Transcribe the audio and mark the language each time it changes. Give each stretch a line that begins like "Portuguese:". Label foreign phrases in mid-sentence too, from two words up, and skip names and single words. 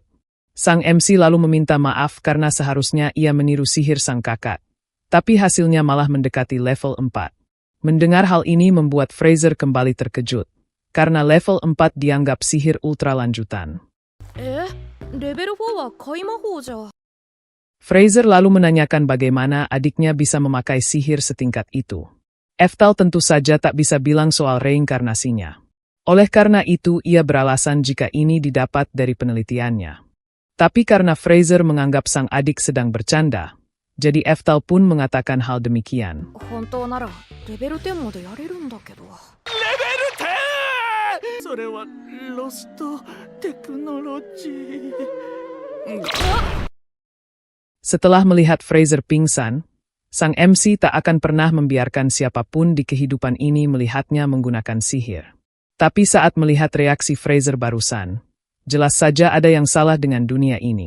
Indonesian: Sang MC lalu meminta maaf karena seharusnya ia meniru sihir sang kakak. Tapi hasilnya malah mendekati level 4. Mendengar hal ini membuat Fraser kembali terkejut, karena level 4 dianggap sihir ultra lanjutan.
Japanese: Level 4 は開魔法じゃ。
Indonesian: Fraser lalu menanyakan bagaimana adiknya bisa memakai sihir setingkat itu. Eftal tentu saja tak bisa bilang soal reinkarnasinya. Oleh karena itu ia beralasan jika ini didapat dari penelitiannya. Tapi karena Fraser menganggap sang adik sedang bercanda, jadi Eftal pun mengatakan hal demikian.
Japanese: 本当ならレベル10までやれるんだけど。レベル 10! それはロストテクノロジー。
Indonesian: Setelah melihat Fraser pingsan, sang MC tak akan pernah membiarkan siapapun di kehidupan ini melihatnya menggunakan sihir. Tapi saat melihat reaksi Fraser barusan, jelas saja ada yang salah dengan dunia ini.